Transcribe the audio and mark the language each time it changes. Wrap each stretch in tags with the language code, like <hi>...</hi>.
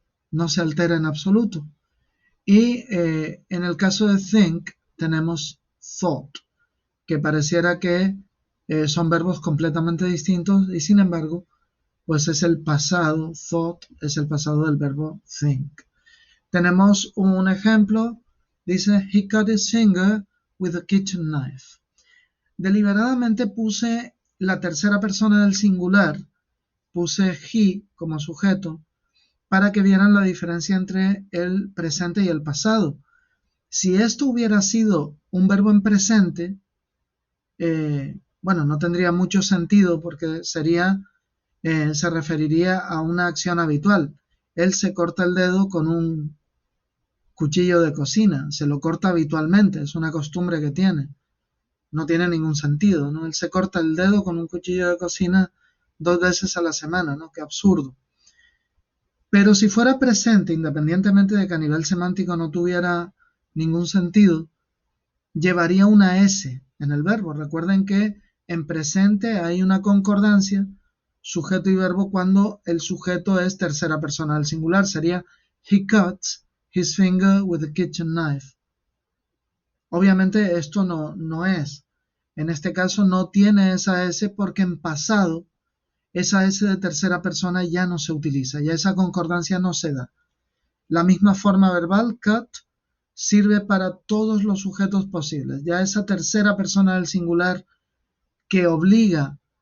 <es>No se altera en absoluto. Y en el caso de think tenemos thought, que pareciera que son verbos completamente distintos y sin embargo pues es el pasado, thought es el pasado del verbo think. Tenemos un ejemplo, dice</es> <en>he cut his finger with a kitchen knife.</en> <es>Deliberadamente puse la tercera persona del singular, puse he como sujeto para que vieran la diferencia entre el presente y el pasado. Si esto hubiera sido un verbo en presente, bueno, no tendría mucho sentido porque se referiría a una acción habitual. Él se corta el dedo con un cuchillo de cocina, se lo corta habitualmente, es una costumbre que tiene. No tiene ningún sentido, ¿no? Él se corta el dedo con un cuchillo de cocina 2 veces a la semana, ¿no? Qué absurdo. Pero si fuera presente, independientemente de que a nivel semántico no tuviera ningún sentido, llevaría una S en el verbo. Recuerden que en presente hay una concordancia sujeto y verbo cuando el sujeto es tercera persona del singular.</es> <en>Sería he cuts his finger with a kitchen knife.</en> <es>Obviamente esto no es. En este caso no tiene esa S porque en pasado esa S de tercera persona ya no se utiliza, ya esa concordancia no se da. La misma forma verbal, cut, sirve para todos los sujetos posibles. Ya esa tercera persona del singular que obliga</es>